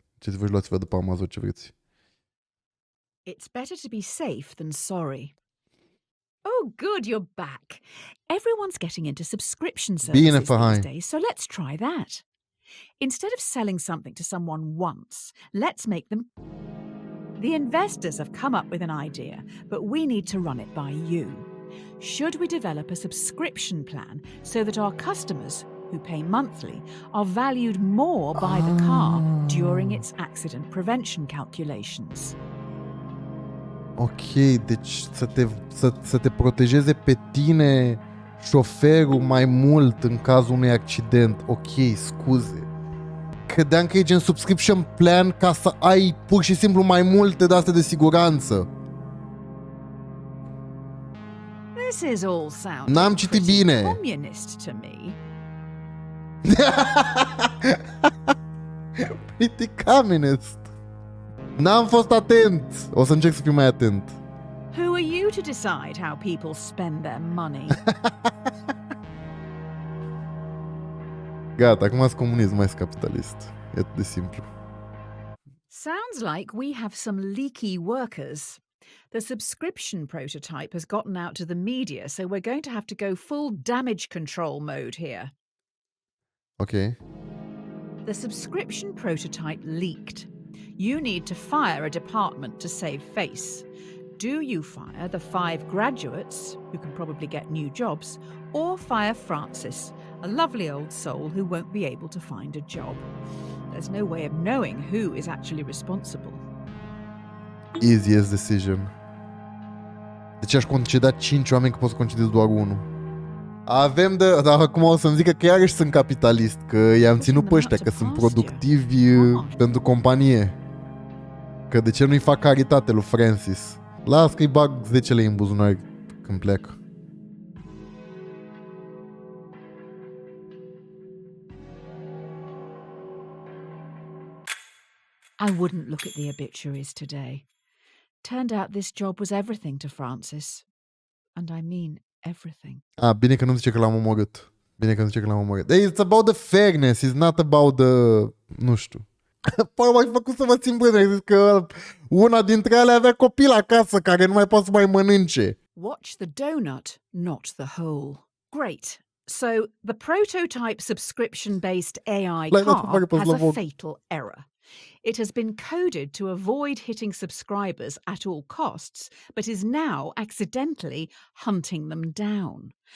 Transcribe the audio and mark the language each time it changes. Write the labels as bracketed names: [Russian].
[Romanian] Ce voi luați-vă după Amazon ce vreți. [English] It's better to be safe than sorry. Oh, good, you're back. Everyone's getting into subscription services these days, so let's try that. Instead of selling something to someone once, let's make them... The investors have come up with an idea, but we need to run it by you. Should we develop a subscription plan so that our customers, who pay monthly, are valued more by the car during its accident prevention calculations? [Romanian] Ok, deci să te protejeze pe tine șoferul mai mult în cazul unui accident. Ok, scuze. Credeam că e gen subscription plan ca să ai pur și simplu mai multe de-astea de siguranță. [English] This is all sounding [Romanian] N-am citit bine. [English] communist to me. Pretty communist. [Romanian] N-am fost atent. O să încerc să fiu mai atent. [English] Who are you to decide how people spend their money? [Romanian] Gata, acum sunt comunist, mai sunt capitalist. E atât de simplu. [English] Sounds like we have some leaky workers. The subscription prototype has gotten out to the media, so we're going to have to go full damage control mode here. Ok. The subscription prototype leaked. You need to fire a department to save face. Do you fire the 5 graduates, who can probably get new jobs, or fire Francis, a lovely old soul who won't be able to find a job? There's no way of knowing who is actually responsible. Easiest decision. [Romanian] Deci aș conceda 5 oameni, că pot să concedez doar 1. Avem de... Dar acum o să-mi zică că iarăși sunt capitalist, că i-am ținut pe ăștia, că sunt productivi pentru companie. Că de ce nu-i fac caritate lui Francis? Las că-i bag 10 lei în buzunar când pleacă. [English] I wouldn't look at the obituaries today. Turned out this job was everything to Francis. And I mean everything. [Romanian] Bine că nu zice că l-am omorât. [English] It's about the fairness, it's not about the... [Romanian] Nu știu. Păi m-ai făcut să vă țin bine. Zis că una dintre ele avea copil acasă care nu mai poate să mai mănânce. [English] Watch the donut, not the whole. Great. So, the prototype subscription-based AI car has a fatal error. It has been coded to avoid hitting subscribers at all costs, but is now accidentally hunting them down.